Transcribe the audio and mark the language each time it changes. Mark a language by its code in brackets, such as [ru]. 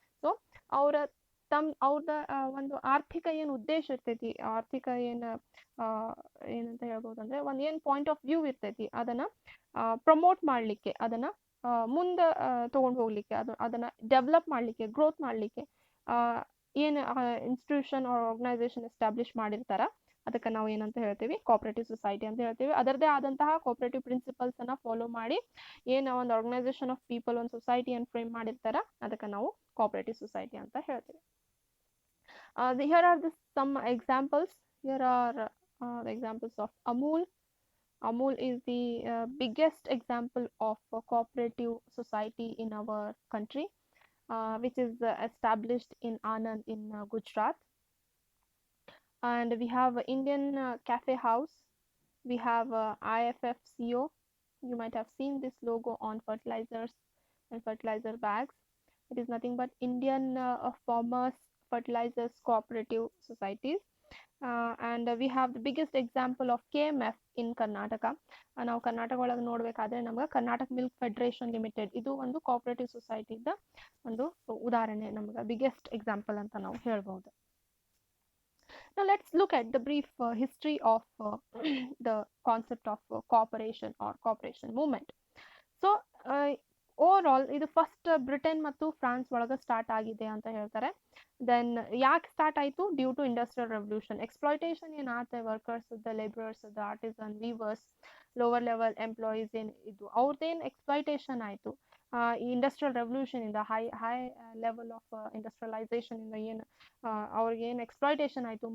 [kn] So ಅವರ ಅವ್ರದ ಒಂದು ಆರ್ಥಿಕ ಏನು ಉದ್ದೇಶ ಇರ್ತೈತಿ, ಆರ್ಥಿಕ ಏನಂತ ಹೇಳ್ಬೋದು ಅಂದ್ರೆ ಒಂದು ಏನ್ ಪಾಯಿಂಟ್ ಆಫ್ ವ್ಯೂ ಇರ್ತೈತಿ, ಅದನ್ನ ಪ್ರಮೋಟ್ ಮಾಡ್ಲಿಕ್ಕೆ, ಅದನ್ನ ಮುಂದೆ ತಗೊಂಡು ಹೋಗ್ಲಿಕ್ಕೆ, ಅದನ್ನ ಡೆವಲಪ್ ಮಾಡ್ಲಿಕ್ಕೆ, ಗ್ರೋತ್ ಮಾಡ್ಲಿಕ್ಕೆ ಏನು ಇನ್ಸ್ಟಿಟ್ಯೂಷನ್ ಆರ್ಗನೈಸೇಷನ್ ಎಸ್ಟಾಬ್ಲಿಷ್ ಮಾಡಿರ್ತಾರ ಅದಕ್ಕೆ ನಾವು ಏನಂತ ಹೇಳ್ತೀವಿ, ಕೋಆಪರೇಟಿವ್ ಸೊಸೈಟಿ ಅಂತ ಹೇಳ್ತೀವಿ. ಅದರದೇ ಆದಂತಹ ಕೋಆಪರೇಟಿವ್ ಪ್ರಿನ್ಸಿಪಲ್ಸ್ ಅನ್ನ ಫಾಲೋ ಮಾಡಿ ಏನು ಒಂದು ಆರ್ಗನೈಸೇಷನ್ ಆಫ್ ಪೀಪಲ್, ಒಂದು ಸೊಸೈಟಿಯನ್ನು ಫ್ರೇಮ್ ಮಾಡಿರ್ತಾರ ಅದಕ್ಕೆ ನಾವು ಕೋಆಪರೇಟಿವ್ ಸೊಸೈಟಿ ಅಂತ ಹೇಳ್ತೀವಿ. [en] Here are some examples. Here are the examples of Amul. Amul is the biggest example of a cooperative society in our country, which is established in Anand in Gujarat. And we have Indian Cafe House. We have IFFCO. You might have seen this logo on fertilizers and fertilizer bags. It is nothing but Indian Farmers Fertilizers Cooperative Societies. And we have the biggest example of KMF in Karnataka. [kn] ನಾವು ಕರ್ನಾಟಕ ಒಳಗೆ ನೋಡ್ಬೇಕಾದ್ರೆ ನಮ್ಗೆ Karnataka milk federation limited, ಇದು ಒಂದು cooperative society ಇದ್ದ ಒಂದು ಉದಾಹರಣೆ, ನಮ್ಗೆ ಬಿಗ್ಗೆಸ್ಟ್ ಎಕ್ಸಾಂಪಲ್ ಅಂತ ನಾವು ಹೇಳ್ಬಹುದು. [en] Now let's look at the brief history of the concept of cooperation or cooperation movement. [kn] So over all ಇದು ಫಸ್ಟ್ ಬ್ರಿಟನ್ ಮತ್ತು ಫ್ರಾನ್ಸ್ ಒಳಗೆ ಸ್ಟಾರ್ಟ್ ಆಗಿದೆ ಅಂತ ಹೇಳ್ತಾರೆ. ದೆನ್ ಯಾಕೆ ಸ್ಟಾರ್ಟ್ ಆಯಿತು? [en] Due to industrial revolution. [kn] Exploitation ಏನಾಗುತ್ತೆ workers, labourers, artisan, viewers, lower level employees ಏನು ಇದು ಅವ್ರದ್ದೇನು ಎಕ್ಸ್ಪ್ಲಾಯ್ಟೇಷನ್ ಆಯಿತು ಈ ಇಂಡಸ್ಟ್ರಿಯಲ್ ರೆವಲ್ಯೂಷನ್ ಇಂದ, [en] high level of industrialisation [kn] ಇಂದ ಏನು ಅವ್ರಿಗೆ ಏನು ಎಕ್ಸ್ಪ್ಲಾಯ್ಟೇಷನ್ ಆಯಿತು.